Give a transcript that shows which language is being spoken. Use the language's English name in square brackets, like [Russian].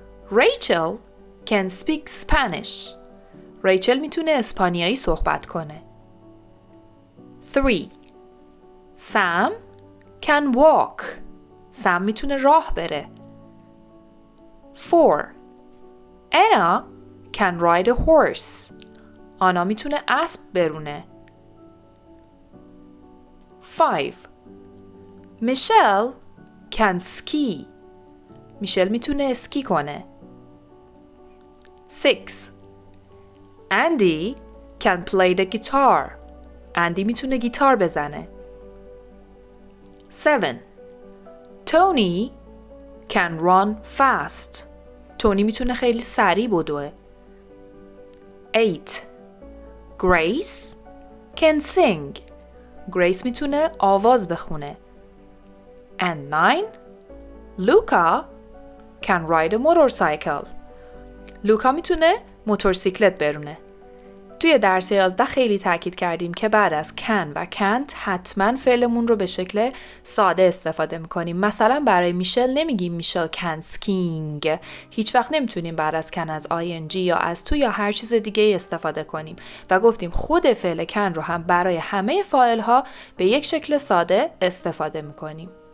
[English] Rachel can speak Spanish. [Persian] ریچل میتونه اسپانیایی صحبت کنه. [English] 3. Sam can walk. [Persian] سم میتونه راه بره. 4. [English] Anna can ride a horse. [Persian] آنا میتونه اسب برونه. [English] 5. Michelle can ski. [Persian] میشل میتونه اسکی کنه. 6. [English] Andy can play the guitar. [Persian] اندی میتونه گیتار بزنه. 7. [English] Tony can run fast. [Persian] تونی میتونه خیلی سریع بدوه. [English] 8. Grace can sing. [Persian] گریس میتونه آواز بخونه. And 9. [English] Luca can ride a motorcycle. [Persian] لوکا میتونه موتورسیکلت برونه. توی درس 11 خیلی تاکید کردیم که بعد از can و can't حتما فعلمون رو به شکل ساده استفاده میکنیم. مثلا برای میشل نمیگیم میشل [English] can skiing. [Persian] هیچ وقت نمیتونیم بعد از can از ing یا از تو یا هر چیز دیگه استفاده کنیم و گفتیم خود فعل can رو هم برای همه فاعل ها به یک شکل ساده استفاده میکنیم.